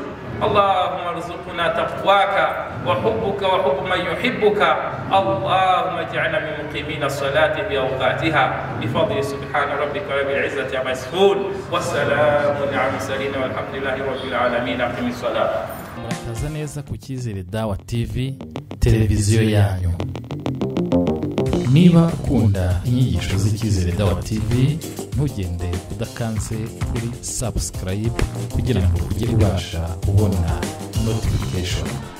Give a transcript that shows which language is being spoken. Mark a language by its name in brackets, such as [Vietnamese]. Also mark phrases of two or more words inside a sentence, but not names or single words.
[Arabic] اللهم ارزقنا تقواك وحبك وحب من يحبك. اللهم اجعلنا من مقيمين الصلاة بأوقاتها بفضل سبحان ربك رب العزة عما يصفون والسلام على المرسلين والحمد لله رب العالمين. أقم الصلاة. [Kinyarwanda] murakaza neza ku Cyizere Dawa TV, televiziyo yanyu. Niba ukunda inyigisho z'Icyizere Dawa TV, ntugende udakanze kuri subscribe kugira ngo ujye ubasha kubona notification.